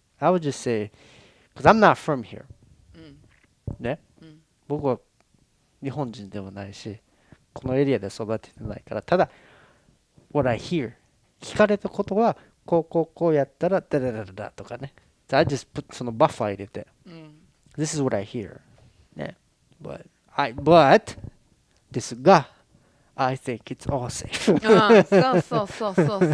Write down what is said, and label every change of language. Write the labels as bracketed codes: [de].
[en] I would just say, because I'm not from here. [ja] ね、僕は日本人でもないし、このエリアで育ててないから、ただ、 [en] what I hear、 [ja] 聞かれたことは、こうやったら、ダダダダダとかね。 [en] I just put [ja] そのバッファー入れて、 [en] This is what I hear. [ja] ね。 [en] But [ja] ですが、 [en] I think it's all safe.